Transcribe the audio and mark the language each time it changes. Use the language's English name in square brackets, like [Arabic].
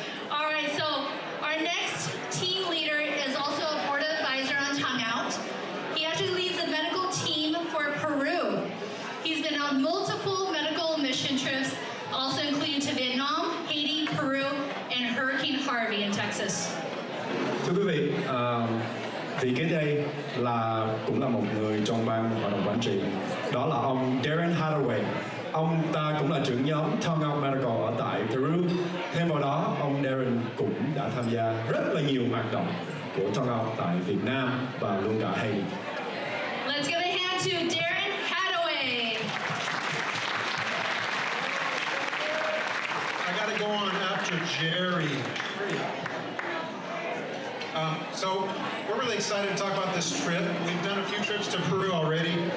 [English] All right, so our next team leader is also a board advisor on TongueOut. He actually leads the medical team for Peru. He's been on multiple medical mission trips, also including to Vietnam, Haiti, Peru, and Hurricane Harvey in Texas. [Vietnamese] Thưa quý vị, vị kế đây cũng là một người trong ban hội đồng quản trị, đó là ông Darren Hathaway. Ông ta cũng là trưởng nhóm TongueOut Medical ở tại Peru. Thêm vào đó, ông Darren cũng đã tham gia rất là nhiều hoạt động của TongueOut tại Việt Nam và luôn cả Haiti. [English] Let's give a hand to Darren Hathaway. I got to go on after Jerry. So we're really excited to talk about this trip. We've done a few trips to Peru already.